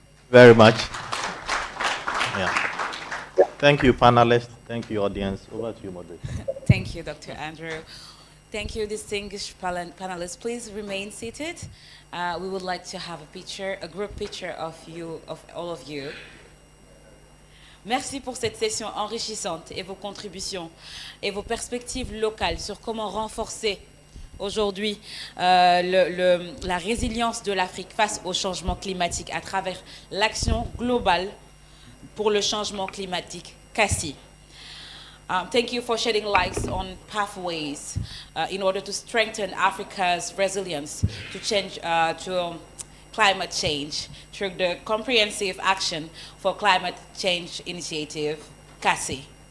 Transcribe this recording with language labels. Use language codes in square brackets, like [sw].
[en] Very much. Yeah. Thank you, panelists. Thank you, audience. Over to you, moderator. Thank you, Dr. Andrew. Thank you, distinguished panelists. Please remain seated. We would like to have a picture, a group picture of you, of all of you. [fr] Merci pour cette session enrichissante et vos contributions et vos perspectives locales sur comment renforcer aujourd'hui la résilience de l'Afrique face au changement climatique à travers l'action globale pour le changement climatique, CASI. [en] Thank you for shedding light on pathways in order to strengthen Africa's resilience to climate change through the Comprehensive Action for Climate Change Initiative, CASI.